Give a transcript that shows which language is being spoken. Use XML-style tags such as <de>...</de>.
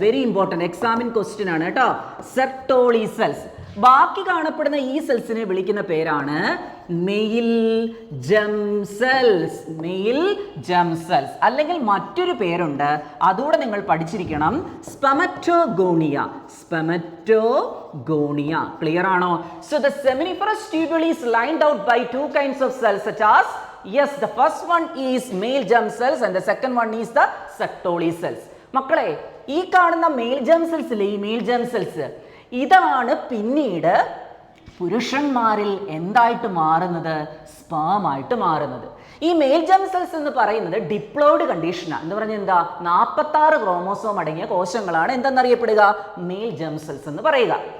<en>very important examine question</en> <ml>ആണ് കേട്ടോ. Sertoli cells. ബാക്കി കാണപ്പെടുന്ന ഈ സെൽസിനെ വിളിക്കുന്ന പേരാണ് mail gem cells. Mail gem cells അല്ലെങ്കിൽ മറ്റൊരു പേരുണ്ട്, അതുകൂടെ നിങ്ങൾ പഠിച്ചിരിക്കണം, സ്പെമറ്റോഗോണിയ. സ്പെമറ്റോഗോണിയ. ക്ലിയർ ആണോ?</ml> <en>So the seminiferous tubule is lined out by 2 kinds of cells such as, yes, the first one is male germ cells and the second one is the Sertoli cells.</en> <ml>മക്കളെ, ഈ കാണുന്ന മെയിൽ ജെം സെൽസ് ഇല്ലേ, ഈ mail gem cells, ഇതാണ് പിന്നീട് പുരുഷന്മാരിൽ എന്തായിട്ട് മാറുന്നത്? സ്പേം ആയിട്ട് മാറുന്നത്. ഈ മെയിൽ ജെം സെൽസ് എന്ന് പറയുന്നത് ഡിപ്ലോയിഡ് കണ്ടീഷനാണ്. എന്ന് പറഞ്ഞാൽ എന്താ? 46 ക്രോമോസോം അടങ്ങിയ കോശങ്ങളാണ് എന്തെന്നറിയപ്പെടുക? മെയിൽ ജെം സെൽസ് എന്ന് പറയുക.</ml>